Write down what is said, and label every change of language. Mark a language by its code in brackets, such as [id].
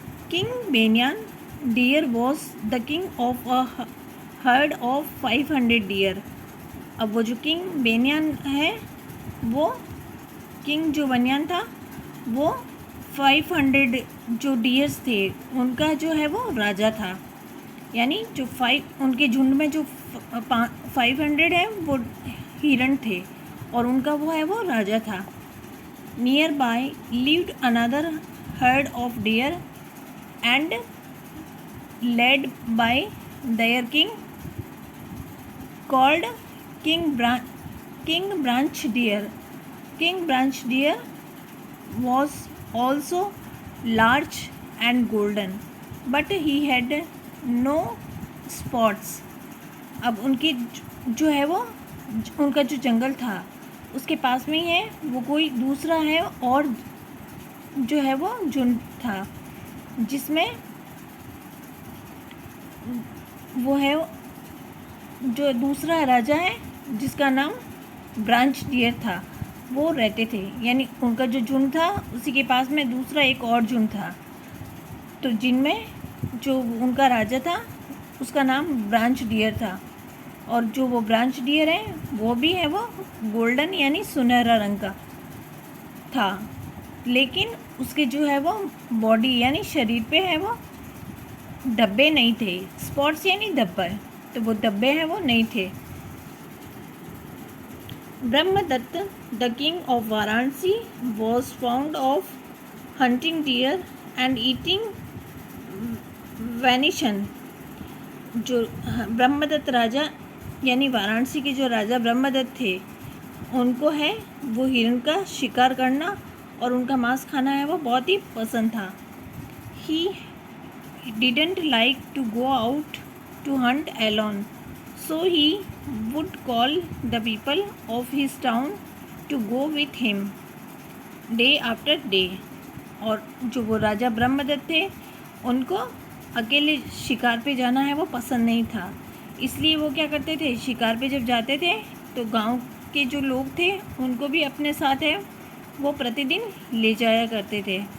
[en] King Benyan deer was the king of a herd of 500 deer। [hi] अब वो जो king बेन्यान है वो किंग जो बेन्यान था वो 500 जो डियर्स थे उनका जो है वो राजा था, यानी जो उनके झुंड में जो 500 है वो हिरण थे और उनका वो है वो राजा था। [en] Nearby lived another herd of deer and led by their king called King Branch Deer. King Branch Deer was also large and golden, but he had no spots। [hi] अब उनकी जो है वो उनका जो जंगल था उसके पास में ही है वो कोई दूसरा है और जो है वो झुंड था जिसमें वो है जो दूसरा राजा है जिसका नाम ब्रांच डियर था वो रहते थे, यानी उनका जो झुंड था उसी के पास में दूसरा एक और झुंड था। तो जिनमें जो उनका राजा था उसका नाम ब्रांच डियर था, और जो वो ब्रांच डियर है वो भी है वो गोल्डन यानी सुनहरा रंग का था, लेकिन उसके जो है वो बॉडी यानी शरीर पे है वो धब्बे नहीं थे। स्पॉट्स यानी धब्बे, तो वो धब्बे हैं वो नहीं थे। [en] Brahmadatta, the king of Varanasi, was fond of hunting deer and eating venison. [hi] जो ब्रह्मदत्त राजा यानी वाराणसी के जो राजा ब्रह्मदत्त थे, उनको है वो हिरण का शिकार करना और उनका मांस खाना है वो बहुत ही पसंद था. [en] He didn't like to go out to hunt alone, so he would call the people of his town to go with him day after day. [hi] और जो वो राजा ब्रह्मदत्त थे, उनको अकेले शिकार पे जाना है वो पसंद नहीं था, इसलिए वो क्या करते थे, शिकार पे जब जाते थे तो गांव के जो लोग थे उनको भी अपने साथ है वो प्रतिदिन ले जाया करते थे.